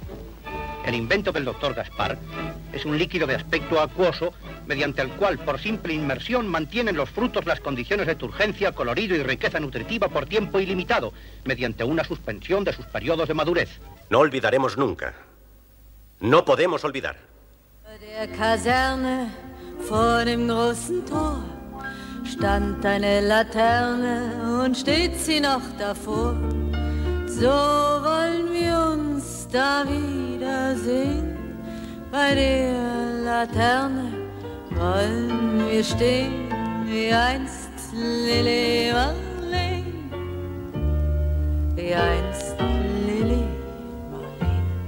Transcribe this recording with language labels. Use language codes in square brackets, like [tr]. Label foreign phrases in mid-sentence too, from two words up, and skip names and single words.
[es] El invento del doctor Gaspar es un líquido de aspecto acuoso mediante el cual, por simple inmersión, mantienen los frutos las condiciones de turgencia, colorido y riqueza nutritiva por tiempo ilimitado, mediante una suspensión de sus periodos de madurez. No olvidaremos nunca. No podemos olvidar. [de] Der Kaserne vor dem großen Tor stand eine Laterne und steht sie noch davor. So wollen wir uns da wiedersehen. Bei der Laterne wollen wir stehen, wie einst Lili Marleen, wie einst Lili Marleen.